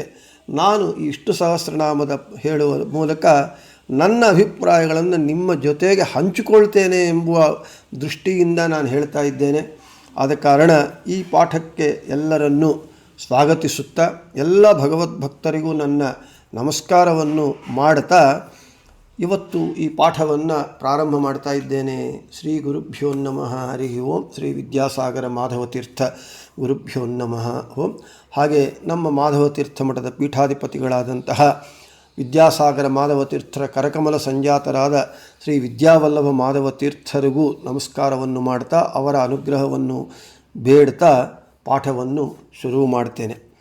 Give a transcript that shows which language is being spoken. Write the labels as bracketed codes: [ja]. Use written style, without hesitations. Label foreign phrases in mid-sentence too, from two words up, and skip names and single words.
[kn] ನಾನು ಈ ವಿಷ್ಣು ಸಹಸ್ರನಾಮದ ಹೇಳುವ ಮೂಲಕ ನನ್ನ ಅಭಿಪ್ರಾಯಗಳನ್ನು ನಿಮ್ಮ ಜೊತೆಗೆ ಹಂಚಿಕೊಳ್ತೇನೆ ಎಂಬುವ ದೃಷ್ಟಿಯಿಂದ ನಾನು ಹೇಳ್ತಾ ಇದ್ದೇನೆ. ಆದ ಕಾರಣ ಈ ಪಾಠಕ್ಕೆ ಎಲ್ಲರನ್ನೂ ಸ್ವಾಗತಿಸುತ್ತಾ ಎಲ್ಲ ಭಗವದ್ಭಕ್ತರಿಗೂ ನನ್ನ ನಮಸ್ಕಾರವನ್ನು ಮಾಡುತ್ತಾ ಇವತ್ತು ಈ ಪಾಠವನ್ನು ಪ್ರಾರಂಭ ಮಾಡ್ತಾ ಇದ್ದೇನೆ. [sa] ಶ್ರೀ ಗುರುಭ್ಯೋ ನಮಃ ಹರಿ ಓಂ. ಶ್ರೀ ವಿದ್ಯಾಸಾಗರ ಮಾಧವತೀರ್ಥ ಗುರುಭ್ಯೋ ನಮಃ ಓಂ. [kn] ಹಾಗೆ ನಮ್ಮ ಮಾಧವತೀರ್ಥ ಮಠದ ಪೀಠಾಧಿಪತಿಗಳಾದಂತಹ ವಿದ್ಯಾಸಾಗರ ಮಾಧವತೀರ್ಥರ ಕರಕಮಲ ಸಂಜಾತರಾದ ಶ್ರೀ ವಿದ್ಯಾವಲ್ಲಭ ಮಾಧವತೀರ್ಥರಿಗೂ ನಮಸ್ಕಾರವನ್ನು ಮಾಡ್ತಾ ಅವರ ಅನುಗ್ರಹವನ್ನು ಬೇಡ್ತಾ ಪಾಠವನ್ನು ಶುರು ಮಾಡ್ತೇನೆ.